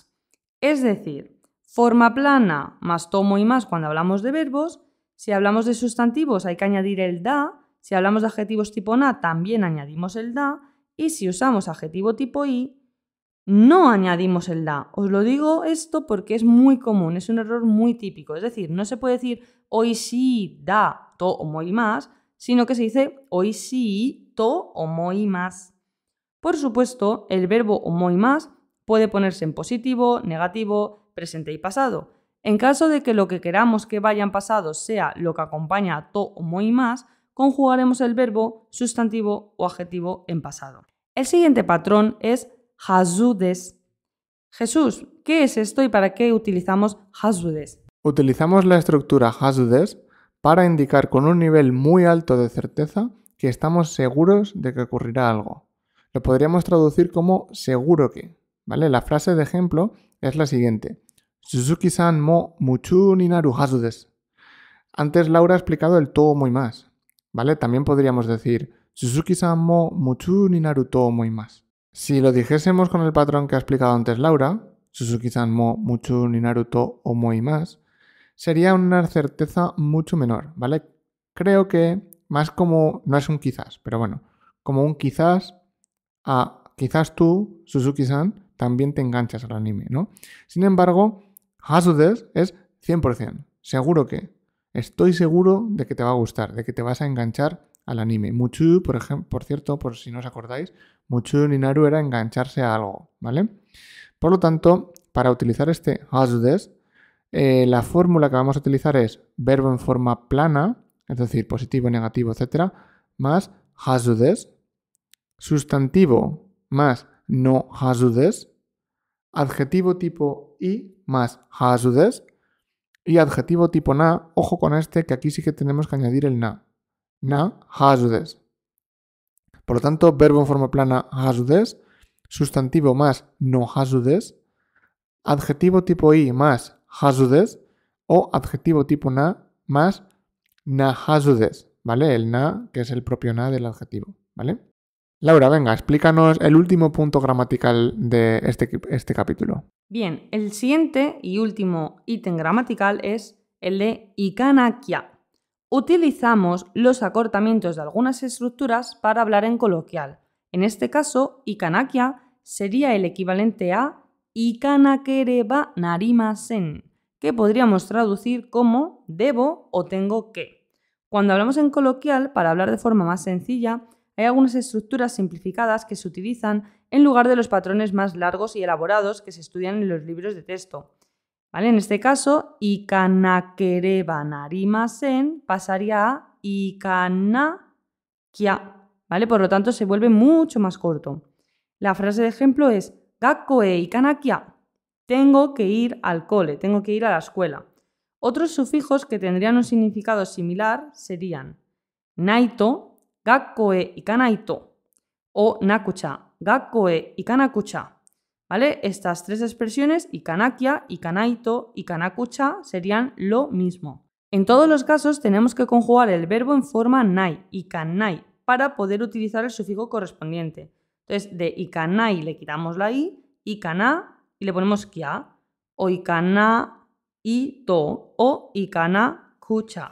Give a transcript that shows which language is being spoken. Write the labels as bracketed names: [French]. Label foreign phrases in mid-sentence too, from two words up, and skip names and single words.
[Spanish] Es decir, forma plana más [Japanese] と思います [Spanish] cuando hablamos de verbos. Si hablamos de sustantivos hay que añadir el da. Si hablamos de adjetivos tipo na también añadimos el da. Y si usamos adjetivo tipo i, no añadimos el da. Os lo digo esto porque es muy común, es un error muy típico. Es decir, no se puede decir [Japanese] おいしいだと思います, [Spanish] sino que se dice [Japanese] おいしいと思います. [Spanish] Por supuesto, el verbo omoimasu puede ponerse en positivo, negativo, presente y pasado. En caso de que lo que queramos que vaya en pasado sea lo que acompaña a [Japanese] と思います, [Spanish] conjugaremos el verbo, sustantivo o adjetivo en pasado. El siguiente patrón es [Japanese] はずです. [Spanish] Jesús, ¿qué es esto y para qué utilizamos [Japanese] はずです? [Spanish] Utilizamos la estructura [Japanese] はずです [Spanish] para indicar con un nivel muy alto de certeza que estamos seguros de que ocurrirá algo. Lo podríamos traducir como seguro que, ¿vale? La frase de ejemplo es la siguiente. [Japanese] 鈴木さんも夢中になるはずです. [Spanish] Antes Laura ha explicado el [Japanese] と思います, [Spanish] ¿vale? [Japanese] También podríamos decir 鈴木さんも夢中になると思います. [Spanish] Si lo dijésemos con el patrón que ha explicado antes Laura, [Japanese] 鈴木さんも夢中になると思います, [Spanish] sería una certeza mucho menor, ¿vale? Creo que más como, no es un quizás, pero bueno, como un quizás a quizás tú, Suzuki-san, también te enganchas al anime, ¿no? Sin embargo, [Japanese] はずです [Spanish] es 100%, seguro que, estoy seguro de que te va a gustar, de que te vas a enganchar al anime. Muchu, por cierto, por si no os acordáis, [Japanese] 夢中になる [Spanish] era engancharse a algo, ¿vale? Por lo tanto, para utilizar este [Japanese] はずです, [Spanish] la fórmula que vamos a utilizar es verbo en forma plana, es decir, positivo, negativo, etc., más [Japanese] はずです, [Spanish] sustantivo más [Japanese] のはずです, [Spanish] adjetivo tipo i más [Japanese] はずです, [Spanish] y adjetivo tipo na, ojo con este, que aquí sí que tenemos que añadir el na. [Japanese] なはずです. [Spanish] Por lo tanto, verbo en forma plana [Japanese] はずです, [Spanish] sustantivo más [Japanese] のはずです, [Spanish] adjetivo tipo i más [Japanese] はずです [Spanish] o adjetivo tipo na más [Japanese] なはずです, [Spanish] ¿vale? El na, que es el propio na del adjetivo, ¿vale? Laura, venga, explícanos el último punto gramatical de este capítulo. Bien, el siguiente y último ítem gramatical es el de ikanakia. Utilizamos los acortamientos de algunas estructuras para hablar en coloquial. En este caso, ikanakia sería el equivalente a [Japanese] 行かなければなりません, [Spanish] que podríamos traducir como debo o tengo que. Cuando hablamos en coloquial, para hablar de forma más sencilla, hay algunas estructuras simplificadas que se utilizan en lugar de los patrones más largos y elaborados que se estudian en los libros de texto. ¿Vale? En este caso, [Japanese] 行かなければなりません [Spanish] pasaría a ikanakia, ¿vale? Por lo tanto, se vuelve mucho más corto. La frase de ejemplo es [Japanese] 学校へ行かなきゃ. [Spanish] Tengo que ir al cole, tengo que ir a la escuela. Otros sufijos que tendrían un significado similar serían naito, [Japanese] 学校へ行かないと, [Spanish] o nakucha, [Japanese] 学校へ行かなくちゃ. [Spanish] ¿Vale? Estas tres expresiones, ikanakia, ikanaito y kanakucha, serían lo mismo. En todos los casos tenemos que conjugar el verbo en forma nai, ikanai, para poder utilizar el sufijo correspondiente. Entonces, de ikanai le quitamos la i, ikana, y le ponemos kia, o ikana ito, o ikanakucha.